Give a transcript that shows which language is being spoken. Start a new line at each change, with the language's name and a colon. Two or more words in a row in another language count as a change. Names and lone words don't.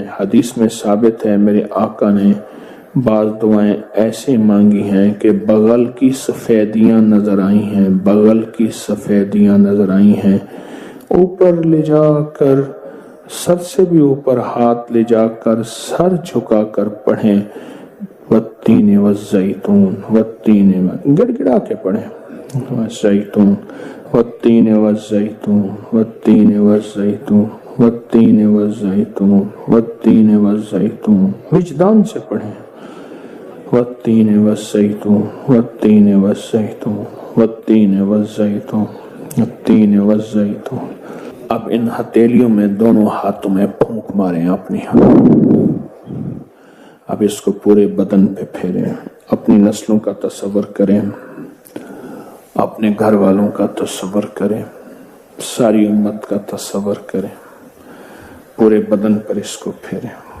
Urdu: حدیث میں ثابت ہے میرے آقا نے بعض دعائیں ایسے مانگی ہیں کہ بغل کی سفیدیاں نظر آئی ہیں، بغل کی سفیدیاں نظر آئی ہیں۔ اوپر لے جا کر، سر سے بھی اوپر ہاتھ لے جا کر، سر جھکا کر پڑھیں،
Arabic: والتین والزیتون،
Urdu: والتین، گڑ گڑا کے پڑھیں، والزیتون،
Arabic: والتين والزيتون والتين والزيتون والتين والزيتون والتين والزيتون.
Urdu: وجدان سے پڑھیں.
Arabic: والتين والزيتون والتين والزيتون والتين والزيتون والتين والزيتون.
Urdu: اب ان ہتھیلیوں میں دونوں ہاتھوں میں پھونک ماریں اپنی ہاتھ. اب اسکو پورے بدن پے پھیریں. اپنی نسلوں کا تصور کریں، اپنے گھر والوں کا تصور کریں، ساری امت کا تصور کریں، پورے بدن پر اسکو پھیریں.